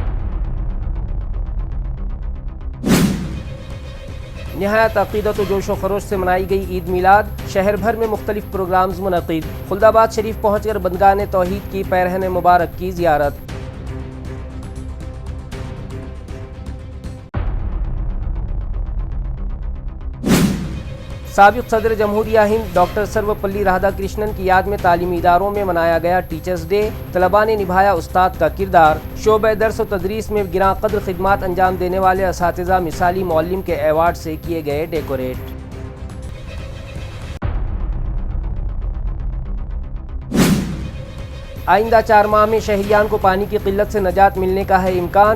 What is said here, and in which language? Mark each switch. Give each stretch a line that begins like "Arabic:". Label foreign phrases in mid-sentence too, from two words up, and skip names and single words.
Urdu: نہایت عقیدت و جوش و خروش سے منائی گئی عید میلاد، شہر بھر میں مختلف پروگرامز منعقد۔ خلدآباد شریف پہنچ کر بندگان توحید کی پیرہن مبارک کی زیارت۔ سابق صدر جمہوریہ ہند ڈاکٹر سروپلی رادھا کرشنن کی یاد میں تعلیمی اداروں میں منایا گیا
English: teachers day.
Urdu: طلباء نے نبھایا استاد کا کردار۔ شعبہ درس و تدریس میں گراں قدر خدمات انجام دینے والے اساتذہ مثالی معلم کے ایوارڈ سے کیے گئے ڈیکوریٹ۔ آئندہ 4 ماہ میں شہریان کو پانی کی قلت سے نجات ملنے کا ہے امکان۔